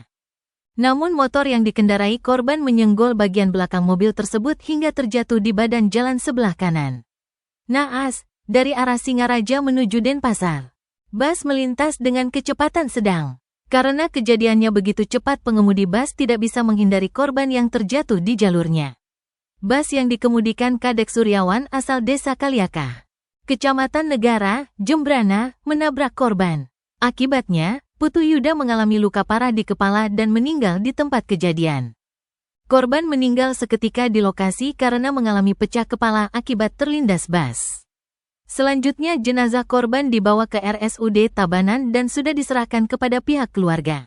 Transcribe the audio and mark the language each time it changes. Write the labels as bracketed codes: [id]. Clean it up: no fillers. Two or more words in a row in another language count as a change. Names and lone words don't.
[id] Namun motor yang dikendarai korban menyenggol bagian belakang mobil tersebut hingga terjatuh di badan jalan sebelah kanan. Naas, dari arah Singaraja menuju Denpasar, bus melintas dengan kecepatan sedang. Karena kejadiannya begitu cepat, pengemudi bus tidak bisa menghindari korban yang terjatuh di jalurnya. Bus yang dikemudikan Kadek Suryawan asal Desa Kaliaka, Kecamatan Negara, Jembrana, menabrak korban. Akibatnya, Putu Yuda mengalami luka parah di kepala dan meninggal di tempat kejadian. Korban meninggal seketika di lokasi karena mengalami pecah kepala akibat terlindas bus. Selanjutnya jenazah korban dibawa ke RSUD Tabanan dan sudah diserahkan kepada pihak keluarga.